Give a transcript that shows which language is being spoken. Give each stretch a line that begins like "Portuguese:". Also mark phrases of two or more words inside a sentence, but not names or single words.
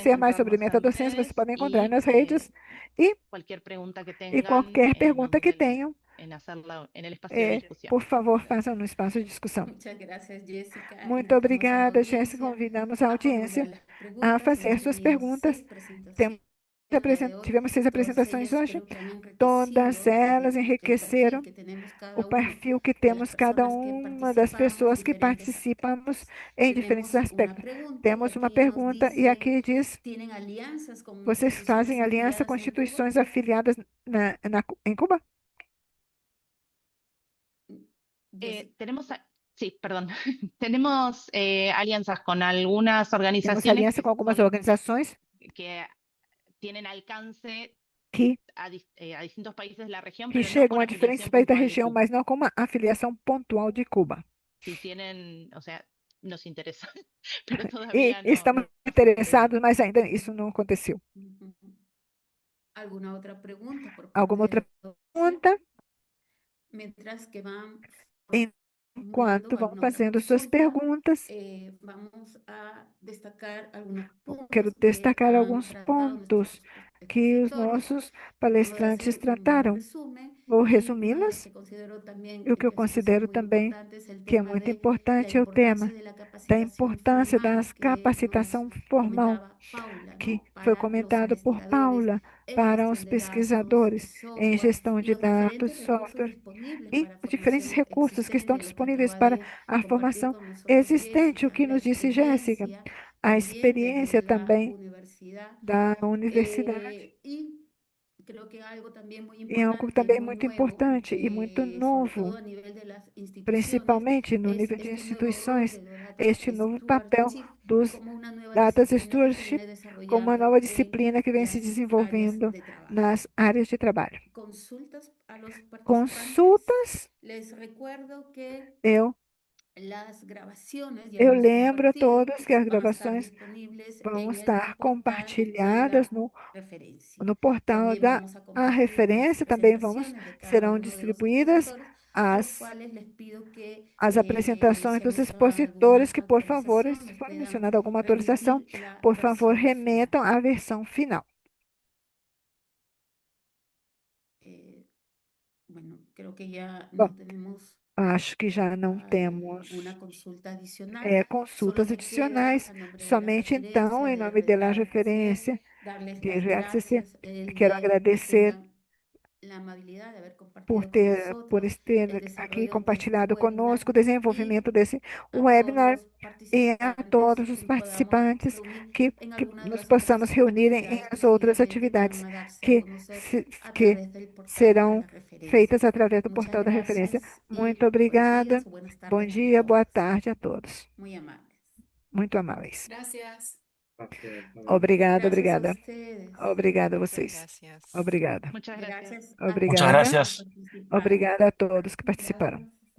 Portuguese: mais sobre metadocência, vocês podem encontrar nas redes e,
Spanish: Cualquier pregunta que
Portuguese: e
Spanish: tengan
Portuguese: qualquer
Spanish: nos
Portuguese: pergunta que
Spanish: del-
Portuguese: tenham,
Spanish: en hacerla en el espacio de discusión. Por favor,
Portuguese: façam no espaço de discussão.
Spanish: Muchas gracias, Jessica.
Portuguese: Muito
Spanish: Invitamos a la
Portuguese: obrigada, Jéssica.
Spanish: audiencia
Portuguese: Convidamos a a audiência
Spanish: formular las
Portuguese: a
Spanish: preguntas.
Portuguese: fazer suas perguntas. Tivemos 6 apresentações hoje. Todas elas enriqueceram o perfil que temos cada uma das pessoas que participamos em diferentes aspectos. Temos uma pergunta e aqui diz: vocês fazem aliança com instituições afiliadas em Cuba?
Spanish: Sí, perdón. Tenemos alianzas con algunas
Portuguese: Temos
Spanish: organizaciones
Portuguese: aliança com algumas organizações
Spanish: que tienen alcance
Portuguese: que
Spanish: a distintos países de la región,
Portuguese: que
Spanish: pero no
Portuguese: chegam
Spanish: con
Portuguese: a diferentes
Spanish: afiliación
Portuguese: países da
Spanish: puntual de
Portuguese: região,
Spanish: Cuba.
Portuguese: mas não com uma afiliação pontual de Cuba.
Spanish: Si tienen, o sea, nos interesa, pero
Portuguese: E
Spanish: todavía no.
Portuguese: estamos interessados, mas ainda isso não aconteceu.
Spanish: ¿Alguna otra pregunta por parte
Portuguese: Alguma
Spanish: de
Portuguese: outra
Spanish: la
Portuguese: pergunta?
Spanish: Mientras que van
Portuguese: Enquanto vão
Spanish: formulando alguna otra
Portuguese: fazendo suas
Spanish: consulta,
Portuguese: perguntas,
Spanish: vamos a destacar algunos puntos
Portuguese: quero
Spanish: que
Portuguese: destacar
Spanish: han
Portuguese: alguns
Spanish: tratado
Portuguese: pontos
Spanish: nuestros
Portuguese: que os
Spanish: expositores.
Portuguese: nossos
Spanish: Vamos a
Portuguese: palestrantes
Spanish: hacer un
Portuguese: trataram.
Spanish: resumen
Portuguese: Vou
Spanish: y una de las
Portuguese: resumi-las.
Spanish: que considero también
Portuguese: E o que eu
Spanish: que son
Portuguese: considero
Spanish: muy
Portuguese: também
Spanish: importantes, el
Portuguese: que é
Spanish: tema
Portuguese: muito
Spanish: de la
Portuguese: importante é o
Spanish: importancia
Portuguese: tema
Spanish: de la
Portuguese: da
Spanish: capacitación
Portuguese: importância
Spanish: formal
Portuguese: da
Spanish: que
Portuguese: capacitação
Spanish: nos
Portuguese: formal,
Spanish: comentaba Paula,
Portuguese: que
Spanish: ¿no?
Portuguese: foi
Spanish: Para los
Portuguese: comentado por
Spanish: investigadores
Portuguese: Paula,
Spanish: en
Portuguese: para os
Spanish: gestión de datos,
Portuguese: pesquisadores em
Spanish: software
Portuguese: gestão
Spanish: y
Portuguese: de
Spanish: los
Portuguese: dados,
Spanish: diferentes recursos
Portuguese: software
Spanish: disponibles
Portuguese: e
Spanish: para
Portuguese: os diferentes
Spanish: formación
Portuguese: recursos que estão
Spanish: existentes, lo que
Portuguese: disponíveis
Spanish: acaba
Portuguese: para
Spanish: de
Portuguese: a
Spanish: compartir
Portuguese: formação
Spanish: con nosotros
Portuguese: existente, o
Spanish: Jessica,
Portuguese: que
Spanish: la
Portuguese: nos disse Jéssica,
Spanish: experiencia
Portuguese: a
Spanish: también
Portuguese: experiência
Spanish: desde la
Portuguese: também
Spanish: universidad.
Portuguese: da universidade.
Spanish: Y creo que algo también muy
Portuguese: E algo
Spanish: importante y
Portuguese: também
Spanish: muy
Portuguese: muito
Spanish: nuevo,
Portuguese: importante e muito
Spanish: sobre
Portuguese: novo,
Spanish: todo a nivel de las instituciones,
Portuguese: principalmente no
Spanish: es
Portuguese: nível de
Spanish: este nuevo rol
Portuguese: instituições,
Spanish: de los data
Portuguese: este novo papel
Spanish: stewardship
Portuguese: dos
Spanish: como una nueva
Portuguese: Data
Spanish: disciplina que se
Portuguese: Stewardship
Spanish: viene
Portuguese: como uma
Spanish: desarrollando
Portuguese: nova
Spanish: en
Portuguese: disciplina que vem se
Spanish: las áreas
Portuguese: desenvolvendo
Spanish: de trabajo.
Portuguese: nas áreas de trabalho.
Spanish: Consultas a los participantes.
Portuguese: Consultas,
Spanish: Les recuerdo que
Portuguese: eu
Spanish: las grabaciones ya
Portuguese: Eu
Spanish: hemos
Portuguese: lembro a
Spanish: compartido,
Portuguese: todos que as
Spanish: van a estar
Portuguese: gravações
Spanish: disponibles
Portuguese: vão
Spanish: en el
Portuguese: estar
Spanish: portal de
Portuguese: compartilhadas
Spanish: la referencia.
Portuguese: no portal
Spanish: También
Portuguese: da
Spanish: vamos a
Portuguese: a
Spanish: compartir las
Portuguese: referência, também
Spanish: presentaciones de cada
Portuguese: serão
Spanish: uno de los
Portuguese: distribuídas
Spanish: expositores, a los
Portuguese: as,
Spanish: cuales les pido que,
Portuguese: as apresentações
Spanish: si han
Portuguese: dos
Spanish: hecho alguna
Portuguese: expositores, que por favor,
Spanish: actualización,
Portuguese: se
Spanish: nos
Portuguese: for
Spanish: puedan
Portuguese: mencionada alguma atualização,
Spanish: remitir la
Portuguese: por favor,
Spanish: versión final.
Portuguese: remetam à versão final.
Spanish: Bueno, creo que ya
Portuguese: Bom,
Spanish: no tenemos
Portuguese: acho que já não temos
Spanish: una consulta adicional.
Portuguese: consultas
Spanish: Solo me
Portuguese: adicionais,
Spanish: queda, a nombre de la
Portuguese: somente então, em
Spanish: referencia
Portuguese: nome da
Spanish: RCC,
Portuguese: referência
Spanish: darles
Portuguese: de
Spanish: las
Portuguese: RCC,
Spanish: gracias de
Portuguese: quero
Spanish: que
Portuguese: agradecer
Spanish: tengan la amabilidad de haber compartido
Portuguese: por
Spanish: con
Portuguese: ter
Spanish: nosotros el
Portuguese: aqui
Spanish: desarrollo de
Portuguese: compartilhado
Spanish: este webinar
Portuguese: conosco o
Spanish: y
Portuguese: desenvolvimento desse
Spanish: a todos
Portuguese: webinar
Spanish: los
Portuguese: e a
Spanish: participantes
Portuguese: todos os
Spanish: que nos podamos
Portuguese: participantes
Spanish: reunir
Portuguese: que
Spanish: en alguna de
Portuguese: nos
Spanish: las
Portuguese: possamos
Spanish: otras
Portuguese: reunir em
Spanish: actividades que
Portuguese: as outras
Spanish: seguidamente van
Portuguese: atividades
Spanish: a darse a
Portuguese: que,
Spanish: conocer a
Portuguese: que
Spanish: través del portal de
Portuguese: serão
Spanish: la referencia.
Portuguese: feitas através do
Spanish: Muchas
Portuguese: portal da referência.
Spanish: gracias
Portuguese: Muito
Spanish: y buenos
Portuguese: obrigada.
Spanish: días o buenas
Portuguese: Bom
Spanish: tardes a
Portuguese: dia, boa
Spanish: todos.
Portuguese: tarde a todos.
Spanish: Muy amables.
Portuguese: Muito amáveis.
Spanish: Gracias. Gracias.
Portuguese: Obrigada,
Spanish: Gracias a
Portuguese: obrigada.
Spanish: ustedes.
Portuguese: Obrigada a
Spanish: Muchas
Portuguese: vocês.
Spanish: gracias.
Portuguese: Obrigada.
Spanish: Muchas gracias. Gracias a
Portuguese: Obrigada.
Spanish: todos por gracias. participar.
Portuguese: Obrigada a todos que participaram.
Spanish: Gracias.